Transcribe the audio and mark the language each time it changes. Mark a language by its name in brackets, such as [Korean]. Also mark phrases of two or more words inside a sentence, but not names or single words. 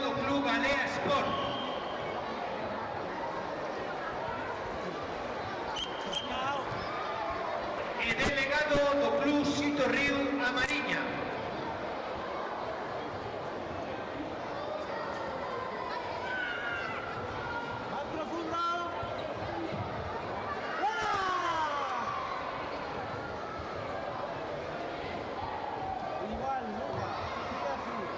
[Galician] Club Alea Sport. E delegado do Club Sito Río A Mariña. [Spanish] Más profundo. ¡Fuera! Igual, Lucas. Sigue así.